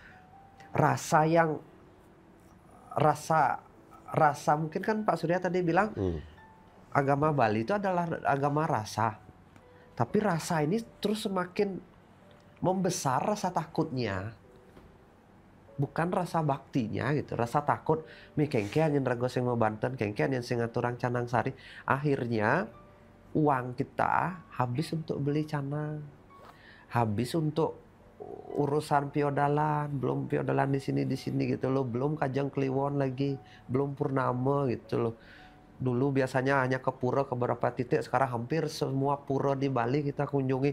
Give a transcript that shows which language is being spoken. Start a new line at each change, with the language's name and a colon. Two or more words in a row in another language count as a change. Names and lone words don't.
Indonesian: Rasa mungkin kan Pak Surya tadi bilang agama Bali itu adalah agama rasa. Tapi rasa ini terus semakin membesar rasa takutnya. Bukan rasa baktinya gitu. Rasa takut,
Balinese: mi kengkean yang rago sing mau Banten, kengkean yang sing aturang canang sari.
Indonesian: Akhirnya uang kita habis untuk beli canang. Habis untuk urusan piodalan, belum piodalan di sini gitu loh, belum Kajang Kliwon lagi, belum Purnama gitu loh. Dulu biasanya hanya ke pura ke beberapa titik, sekarang hampir semua pura di Bali kita kunjungi.